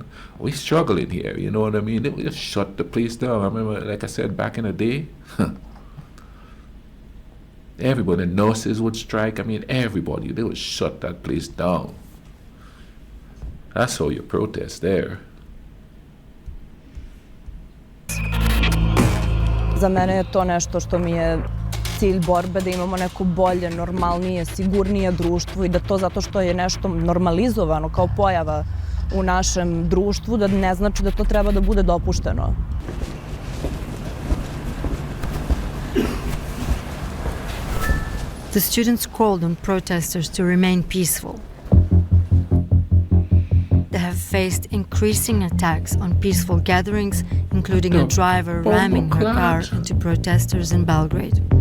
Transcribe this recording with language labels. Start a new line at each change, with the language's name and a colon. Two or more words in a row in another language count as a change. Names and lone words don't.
English: We're struggling here, you know what I mean? They will just shut the place down. I remember, like I said, back in the day, everybody, nurses would strike. I mean, everybody, they would shut that place down. That's how you protest there.
Serbian: Za mene je to nešto što mi je cilj borbe, da imamo neko bolje, normalnije, sigurnije društvo i da to zato što je nešto normalizovano kao pojava u našem društvu, da ne znači da to treba da bude dopušteno.
English: The students called on protesters to remain peaceful. They have faced increasing attacks on peaceful gatherings, including a driver ramming her car into protesters in Belgrade.